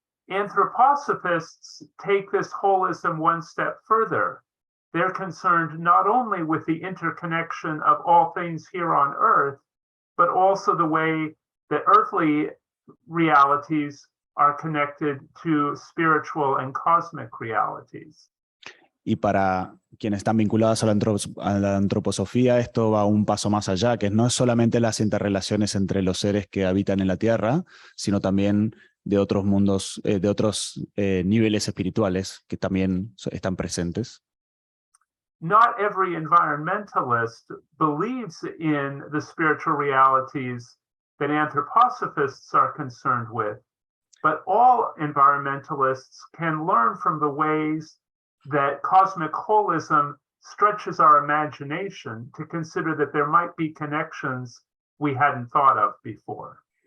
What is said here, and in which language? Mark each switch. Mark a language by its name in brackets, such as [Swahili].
[English] Anthroposophists take this holism one step further. They're concerned not only with the interconnection of all things here on Earth, but also the way that earthly realities are connected to spiritual and cosmic realities. [Spanish] Y para quienes están vinculados a la antroposofía, esto va un paso más allá, que no es solamente las interrelaciones entre los seres que habitan en la Tierra, sino también de otros mundos, de otros niveles espirituales que también están presentes. [English] Not every environmentalist believes in the spiritual realities that anthroposophists are concerned with, but all environmentalists can learn from the ways that cosmic holism stretches our imagination to consider that there might be connections we hadn't thought of before.